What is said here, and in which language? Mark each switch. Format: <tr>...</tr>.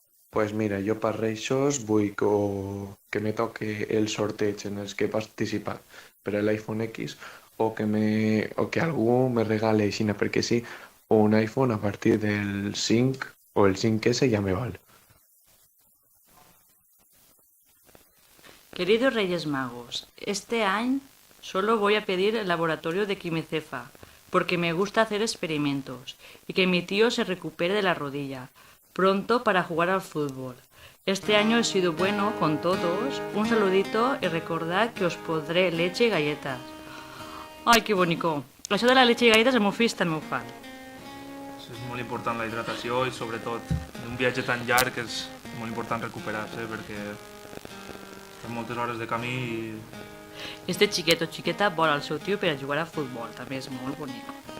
<es>Pues mira,</es> <ca>jo per Reixos vull que me toque el sorteig en els que he participat per a l'iPhone X o que algú me regale, així perquè sí, un iPhone a partir del 5 o el 5S ja me val.</ca> <es>Queridos Reyes Magos, este año solo voy a pedir el laboratorio de Quimecefa, porque me gusta hacer experimentos y que mi tío se recupere de la rodilla pronto para jugar al fútbol. Este año he sido bueno con todos. Un saludito y recordad que os podré leche y galletas.</es> <ca>Ai, que bonico. Això de la leche i galletes el meu fill també ho fa. És molt important la hidratació i sobretot en un viatge tan llarg és molt important recuperar-se perquè fem moltes hores de camí i Este xiquet o xiqueta vol el seu tio per a jugar a futbol, també és molt bonic.</ca>